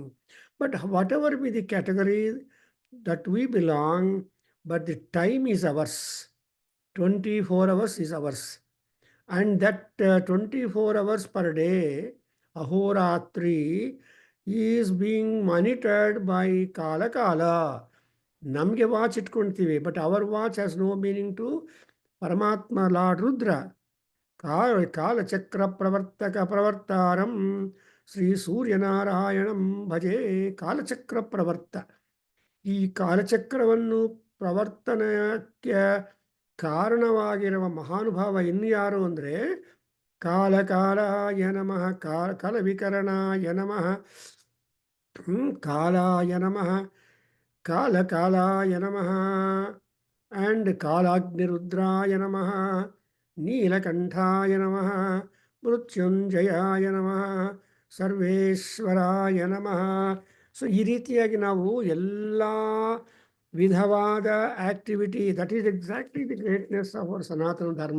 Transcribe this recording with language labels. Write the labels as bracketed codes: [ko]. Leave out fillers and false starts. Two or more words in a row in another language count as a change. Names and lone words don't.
[en] But whatever be the category that we belong, but the time is ours. 24 hours is ours. And that 24 hours per day, ahoratri, is being monitored by Kala Kala. [kn] ನಮಗೆ ವಾಚ್ ಇಟ್ಕೊಳ್ತೀವಿ, [en] but our watch has no meaning to Paramatma Lord Rudra. [sa] ಕಾಲಚಕ್ರ ಪ್ರವರ್ತಾರಂ ಶ್ರೀ ಸೂರ್ಯನಾರಾಯಣಂ ಭಜೆ. ಕಾಲಚಕ್ರ ಪ್ರವರ್ತ, [kn] ಈ ಕಾಲಚಕ್ರವನ್ನು ಪ್ರವರ್ತನಕ್ಕೆ ಕಾರಣವಾಗಿರುವ ಮಹಾನುಭಾವ ಇನ್ನು ಯಾರು ಅಂದರೆ [sa] ಕಾಲ ಕಾಲಾಯ ನಮಃ, ಕಾಲ ವಿಕರಣಾಯ ನಮಃ, ಕಾಲಾಯ ನಮಃ, ಕಾಲ ಕಾಲಾಯ ನಮಃ, ಆ್ಯಂಡ್ ಕಾಲಾಗ್ನಿರುದ್ರಾಯ ನಮಃ, ನೀಲಕಂಠಾಯ ನಮಃ, ಮೃತ್ಯುಂಜಯಾಯ ನಮಃ, ಸರ್ವೇಶ್ವರಾಯ ನಮಃ. [kn] ಸೊ ಈ ರೀತಿಯಾಗಿ ನಾವು ಎಲ್ಲ ವಿಧವಾದ ಆಕ್ಟಿವಿಟಿ, [en] that is exactly the greatness of our Sanatana Dharma.